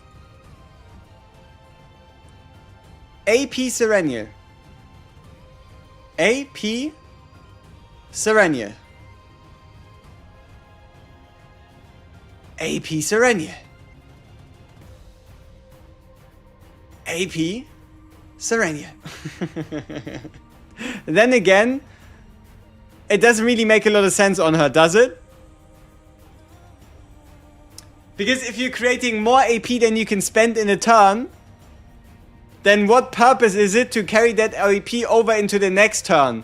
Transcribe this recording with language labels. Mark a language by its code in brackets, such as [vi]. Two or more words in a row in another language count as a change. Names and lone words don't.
[en] AP Serenial. AP Serenial. AP Serenial. AP Serenial. Then again, it doesn't really make a lot of sense on her, does it? Because if you're creating more AP than you can spend in a turn, then what purpose is it to carry that AP over into the next turn?